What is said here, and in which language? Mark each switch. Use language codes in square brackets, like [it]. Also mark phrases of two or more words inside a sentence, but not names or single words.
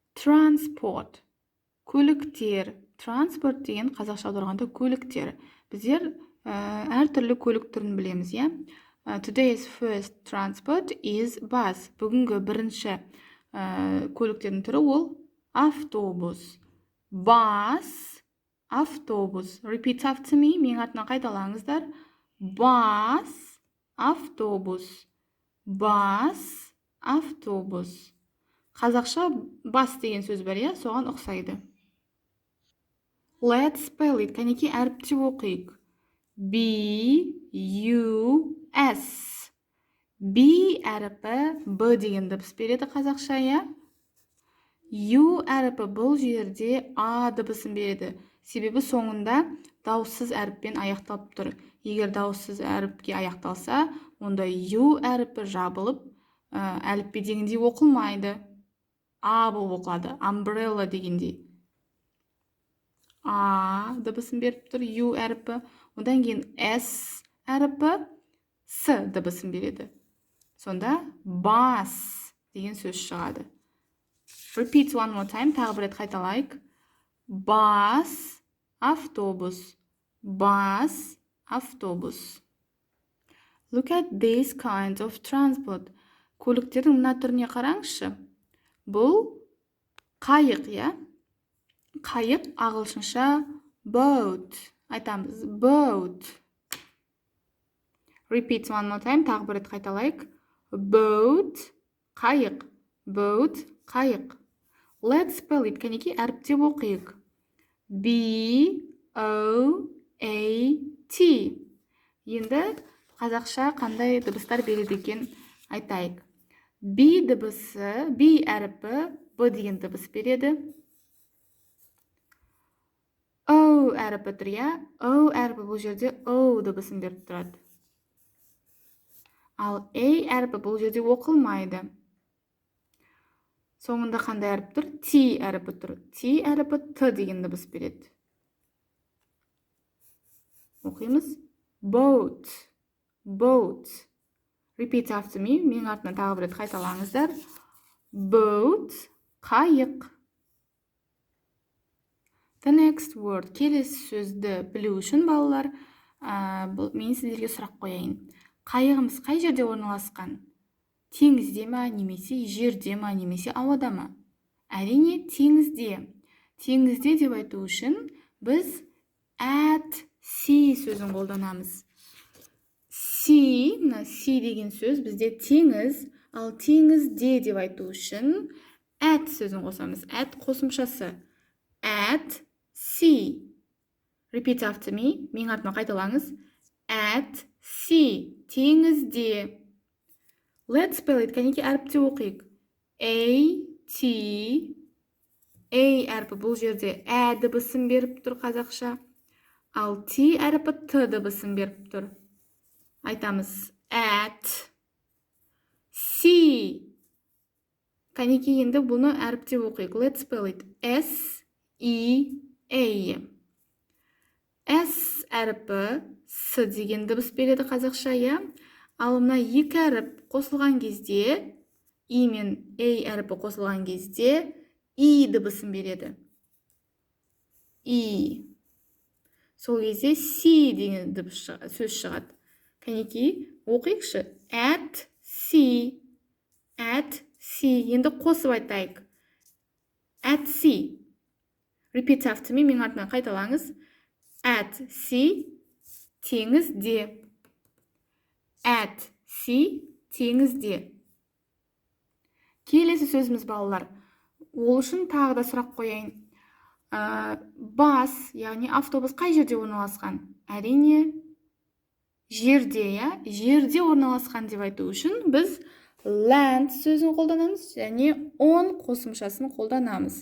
[en] Transport. Көліктер. [kk] Транспорт деген қазақша аударғанда көліктер. Біздер әртүрлі көлік түрін білеміз, иә? [en] Today's first transport is bus. [kk] Бүгінгі бірінші көліктердің түрі ол автобус. [en] Bus, автобус. Repeat after me. [kk] Менің артынан қайталаңыздар. [en] Bus, автобус. Bus, автобус. [kk] Қазақша бас деген сөз бар, иә? Соған ұқсайды. Let's spell it. Кәнеки әріптеп оқиық. B-U-S. B әріпі B деген дыбыс береді қазақша, иә? U әріпі бұл жерде A дыбысын береді. Себебі соңында дауыссыз әріппен аяқталып тұр. Егер дауыссыз әріпке аяқталса, онда U әріпі жабылып, әліппе дегендей оқылмайды. A болып оқылады. Umbrella дегендей. A дыбысын беріп тұр, U әріпі. Одан кейін S әріпі S дыбысын береді. Сонда bus деген сөз шығады. [en] Repeat one more time. [kk] Тағы бір рет қайталайық. [en] Bus, автобус. Bus, автобус. Look at these kinds of transport. [kk] Көліктердің мына түріне қараңызшы. Бұл қайық, иә? Қайық ағылшынша boat. Айтамыз, [en] boat. Repeat one more time. [kk] Тағы бір рет қайталайық. [en] Boat, қайық. Boat, қайық. Let's spell it. [kk] Кәнеки әріптеп оқиық. B-O-A-T. Енді қазақша қандай дыбыстар береді екен айтайық. B дыбысы, B әріпі B деген дыбыс береді. O әріпі тұр, иә? O әріпі бұл жерде O дыбысын беріп тұрады. Ал A әріпі бұл жерде оқылмайды. Соңында қандай әріп тұр? T әріпі тұр. T әріпі T деген дыбыс береді. Оқимыз. [en] Boat. Boat. Repeat after me. [kk] Менің артынан тағы бір рет қайталаңыздар. [en] Boat. Қайық. The next word. [kk] Келесі сөзді білу үшін, балалар, мен сіздерге сұрақ қояйын. Қайығымыз қай жерде орналасқан? Теңізде ма, немесе жерде ма, немесе ауада ма? Әрине, теңізде. Теңізде деп айту үшін біз [en] at sea [kk] сөзін қолданамыз. Sea, мына sea деген сөз бізде теңіз, ал теңізде деп айту үшін at сөзін қосамыз. At қосымшасы. [en] At sea. Repeat after me. [kk] Менің артыма қайталаңыз. [en] At sea. Теңізде. Let's spell it. [kk] Кәнеки әріпте оқиық. [en] A-T. [kk] A әріпі бұл жерде Ә дыбысын беріп тұр қазақша. Ал T әріпі Т дыбысын беріп тұр. Айтамыз. At sea. Кәнеки енді бұны әріпте оқиық. [en] Let's spell it. S-E-A. [kk] S әріпі С деген дыбыс береді қазақша, иә? Ал мына екі әріп қосылған кезде, И мен A әріпі қосылған кезде, И дыбысын береді. И. Сол кезде C деген сөз шығады. Кәнеки, оқиықшы. [en] At sea. At sea. [kk] Енді қосып айтайық. [en] At sea. Repeat after me. [kk] Менің артынан қайталаңыз. [en] At sea. Теңізде. At sea. [kk] Теңізде. Келесі сөзіміз, балалар. Ол үшін тағы да сұрақ қояйын. Бас, яғни автобус қай жерде орналасқан? Әрине, жерде, иә? Жерде орналасқан деп айту үшін біз land сөзін қолданамыз, және on қосымшасын қолданамыз.